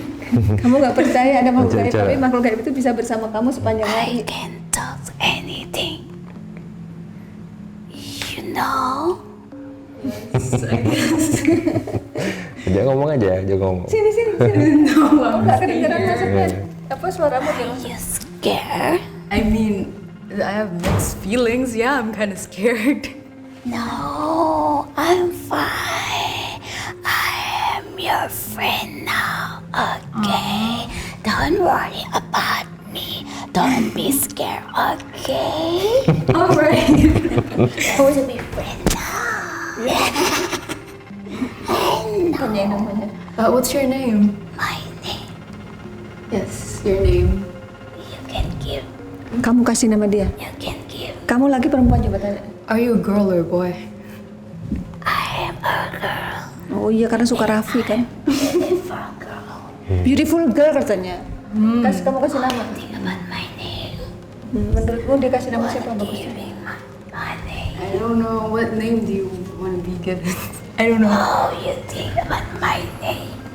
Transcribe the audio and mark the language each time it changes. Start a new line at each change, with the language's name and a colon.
Indonesian: Kamu nggak percaya ada makhluk gaib, tapi makhluk gaib itu bisa bersama kamu sepanjang hari.
English: I can talk anything. You know?
Indonesian: Jangan ngomong aja, jangan ngomong. Sini. Kamu nggak kedengeran maksudnya? Apa suaramu dia?
English: You scared? I mean, I have mixed feelings. Yeah, I'm kind of scared. No, I'm fine. I am your friend now, okay? Don't worry about me. Don't be scared, okay? All right. We'll be friends now.
Indonesian: Tanyain namanya.
English: What's your name? My name, Yes, your name. you can give.
Indonesian: Kamu kasih nama dia.
English: You can give.
Indonesian: Kamu lagi perempuan coba tanya.
English: Are you a girl or a boy? I am a girl,
Indonesian: Oh iya karena suka Raffi kan.
English: beautiful girl. Beautiful girl
Indonesian: katanya. Kamu kasih nama.
English: Think about my name.
Indonesian: Menurutmu dia kasih nama siapa yang bagus?
English: Giving my name. I don't know. What name do you want to be given? I don't know. Oh, you think about my name.